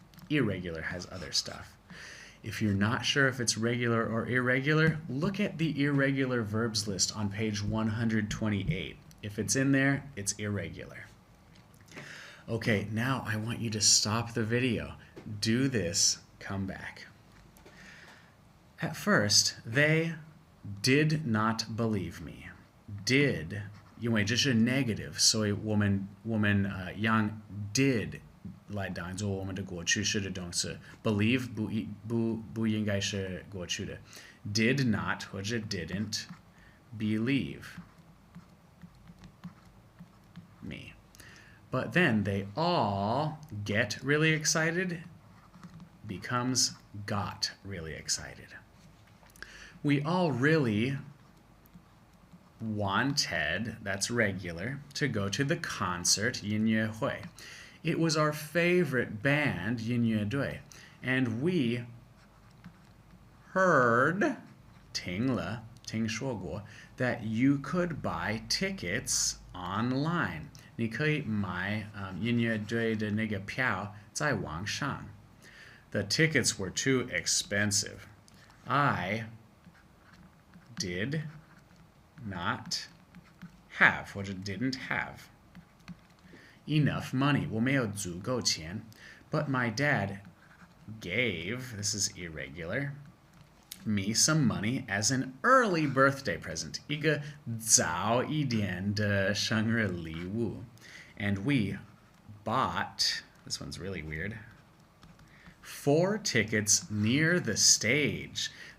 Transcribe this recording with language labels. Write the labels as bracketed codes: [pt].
[en] Irregular has other stuff. If you're not sure if it's regular or irregular, look at the irregular verbs list on page 128. If it's in there, it's irregular. Okay, now I want you to stop the video. Do this, come back. At first, they did not believe me. [zh] Did, 因为这是 negative, 所以我们用 did 来当作我们的过去式的动词. Believe 不应该是过去的. [en] did not 或者 didn't believe me. But then they all get really excited becomes got really excited. We all really wanted, that's regular, to go to the concert 音乐会. It was our favorite band 音乐队, and we heard 听了听说过 that you could buy tickets online. [zh] 你可以买音乐队的那个票在网上. [en] The tickets were too expensive. I did not have 或者 didn't have enough money. [zh] 我没有足够钱. [en] But my dad gave, this is irregular, me some money as an early birthday present. [zh] 一个早一点的生日礼物. [en] And we bought, this one's really weird, 4 tickets near the stage.